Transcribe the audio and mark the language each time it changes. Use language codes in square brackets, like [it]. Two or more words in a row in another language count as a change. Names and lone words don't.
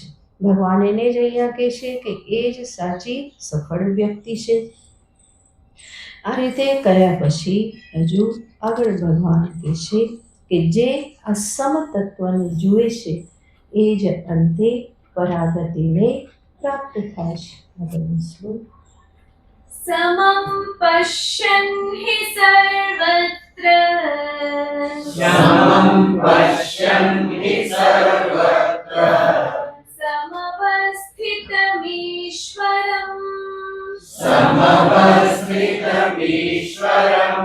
[gu] ભગવાન એને જ અહીંયા કહે છે કે એ જ સાચી સફળ વ્યક્તિ છે. આ રીતે કર્યા પછી હજુ આગળ ભગવાન કહે છે કે જે આ સમતત્વને જુએ છે એ જ અંતે પરાગતિને પ્રાપ્ત થાય છે. આગળનો શ્લોક. [sa] समं पश्यन् हि सर्वत्र समं पश्यन् हि सर्वत्र समवस्थितमीश्वरम् समवस्थितमीश्वरम्